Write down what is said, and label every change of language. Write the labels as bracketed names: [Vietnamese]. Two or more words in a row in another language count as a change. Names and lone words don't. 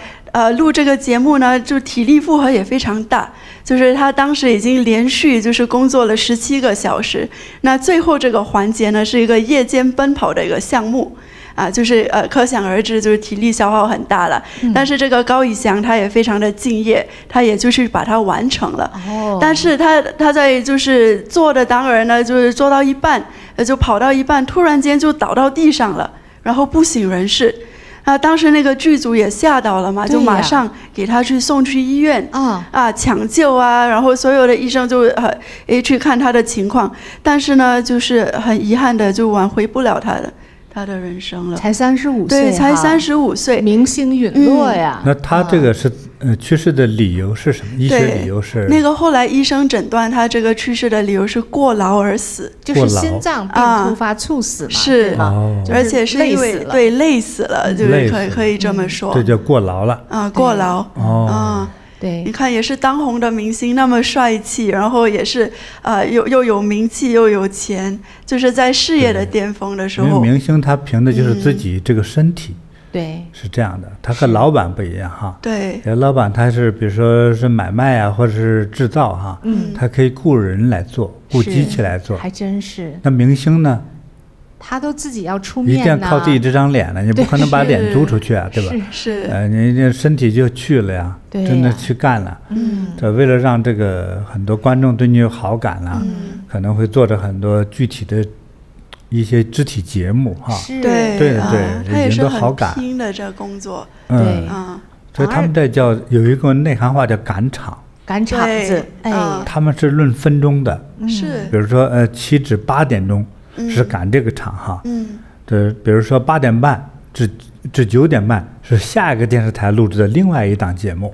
[Chinese] 錄這個節目呢，就體力負荷也非常大，就是他當時已經連續就是工作了17個小時，那最後這個環節呢是一個夜間奔跑的一個項目，就是可想而知，就是體力消耗很大了。但是這個高以翔他也非常的敬業，他也就是把它完成了。但是他在就是做的當兒呢，就是做到一半，就跑到一半，突然間就倒到地上了，然後不省人事。當時那個劇組也嚇到了嘛，就馬上給他送去醫院搶救啊，然後所有的醫生就去看他的情況，但是呢，就是很遺憾的就挽回不了他的人生了。才35歲，對，才35歲，明星隕落呀。那他這個是去世的理由是什麼？醫學理由是那個後來醫生診斷他這個去世的理由是過勞而死，就是心臟病突發猝死嘛，是，而且是因為對累死了，就是可以這麼說，這叫過勞了過勞對，你看也是當紅的明星，那麼帥氣，然後也是又有名氣又有錢，就是在事業的巔峰的時候。因為明星他憑的就是自己這個身體，對，是這樣的。他和老闆不一樣哈。對，老闆他是比如說是買賣啊，或者是製造哈，他可以雇人來做，雇機器來做，還真是。那明星呢？他都自己要出面，一定要靠自己這張臉了，你不可能把臉租出去啊，對吧？是，你这身體就去了呀，真的去幹了。這為了讓這個很多觀眾對你有好感啦，可能會做着很多具體的一些肢體節目哈。對，他也是很拼的這工作。所以他們這叫有一個內行話叫趕場。趕場子，他們是論分鐘的，是，比如說7至8點鐘。是趕這個場哈，比如說8點半至9點半是下一個電視台錄製的另外一檔節目，